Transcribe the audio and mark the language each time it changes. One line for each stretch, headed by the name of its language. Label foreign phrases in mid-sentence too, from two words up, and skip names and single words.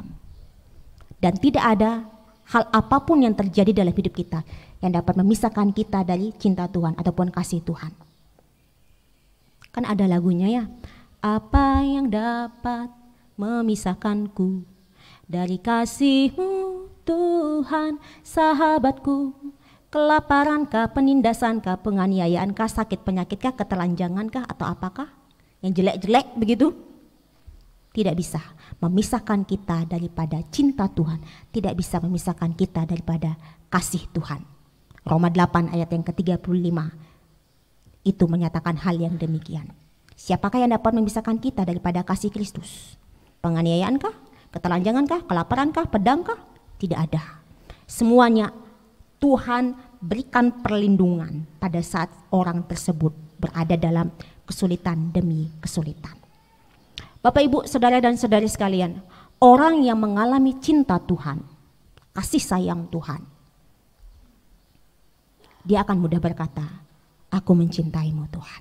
Indonesian: Dan tidak ada hal apapun yang terjadi dalam hidup kita yang dapat memisahkan kita dari cinta Tuhan ataupun kasih Tuhan. Kan ada lagunya ya. Apa yang dapat memisahkanku dari kasih-Mu Tuhan, sahabatku? Kelaparankah, penindasaankah, penganiayaankah, sakit penyakitkah, ketelanjangankah, atau apakah yang jelek-jelek begitu? Tidak bisa memisahkan kita daripada cinta Tuhan, tidak bisa memisahkan kita daripada kasih Tuhan. Roma 8 ayat yang ke-35 itu menyatakan hal yang demikian. Siapakah yang dapat memisahkan kita daripada kasih Kristus? Penganiayaankah, ketelanjangankah, kelaparankah, pedangkah? Tidak ada. Semuanya Tuhan berikan perlindungan pada saat orang tersebut berada dalam kesulitan demi kesulitan. Bapak, Ibu, saudara dan saudari sekalian, orang yang mengalami cinta Tuhan, kasih sayang Tuhan, dia akan mudah berkata, aku mencintai-Mu Tuhan.